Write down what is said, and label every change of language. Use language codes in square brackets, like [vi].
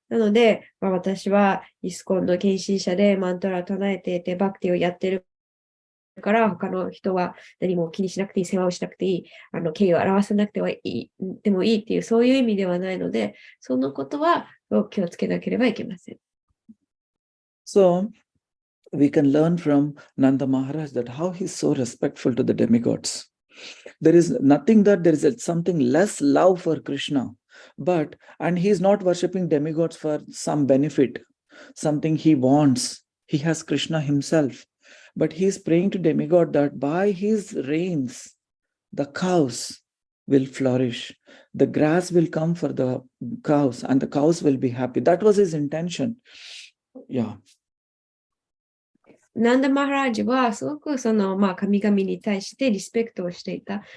[ja] なので、私はイスコンの献身者でマントラを唱えていて、バクティをやってるから、他の人は何も気にしなくていい、世話をしなくていい、敬意を表さなくてはいい、でもいいっていう、そういう意味ではないので、そのことは気をつけなければいけません。 [en] So, we can learn from Nanda Maharaj that how he's so respectful to the demigods. There is nothing that there is something less love for Krishna, and he is not worshipping demigods for some benefit, something he wants. He has Krishna himself, but he is praying to demigod that by his rains, the cows will flourish. The grass will come for the cows, and the cows will be happy. That was his intention. Yeah. [ja] ナンダ・マハラージはすごく神々に対してリスペクトをしていた。